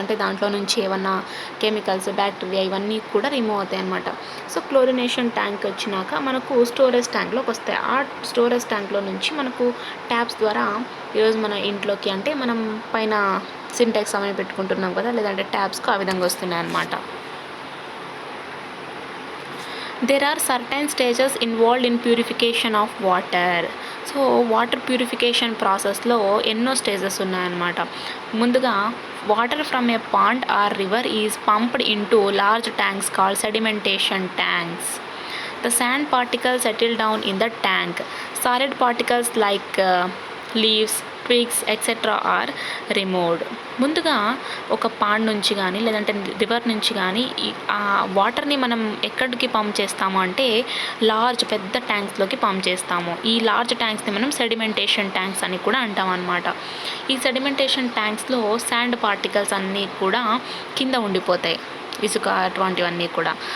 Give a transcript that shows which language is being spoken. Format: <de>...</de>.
<te>అంటే దాంట్లో నుంచి ఏమన్నా కెమికల్స్, బ్యాక్టీరియా ఇవన్నీ కూడా రిమూవ్ అవుతాయి అన్నమాట. సో క్లోరినేషన్ ట్యాంక్ వచ్చినాక మనకు స్టోరేజ్ ట్యాంక్లోకి వస్తాయి. ఆ స్టోరేజ్ ట్యాంక్లో నుంచి మనకు ట్యాప్స్ ద్వారా ఈరోజు మన ఇంట్లోకి, అంటే మనం పైన సింటెక్స్ అవన్నీ పెట్టుకుంటున్నాం కదా, లేదంటే ట్యాప్స్కు ఆ విధంగా వస్తున్నాయి అన్నమాట.</te> <en>There are certain stages involved in purification of water.</en> <te>So water purification ప్రాసెస్లో ఎన్నో స్టేజెస్ ఉన్నాయన్నమాట. ముందుగా</te> <en>Water from a pond or river is pumped into large tanks called sedimentation tanks. The sand particles settle down in the tank. Solid particles like leaves, twigs, etc. are removed.</en> <te>ముందుగా ఒక pond నుంచి కానీ లేదంటే river నుంచి కానీ ఆ వాటర్ని మనం ఎక్కడికి పంప్ చేస్తాము అంటే లార్జ్ పెద్ద ట్యాంక్స్లోకి పంప్ చేస్తాము. ఈ లార్జ్ ట్యాంక్స్ని మనం సెడిమెంటేషన్ ట్యాంక్స్ అని కూడా అంటాం అన్నమాట. ఈ సెడిమెంటేషన్ ట్యాంక్స్లో శాండ్ పార్టికల్స్ అన్నీ కూడా కింద ఉండిపోతాయి, ఇసుక అటువంటివన్నీ కూడా.</te>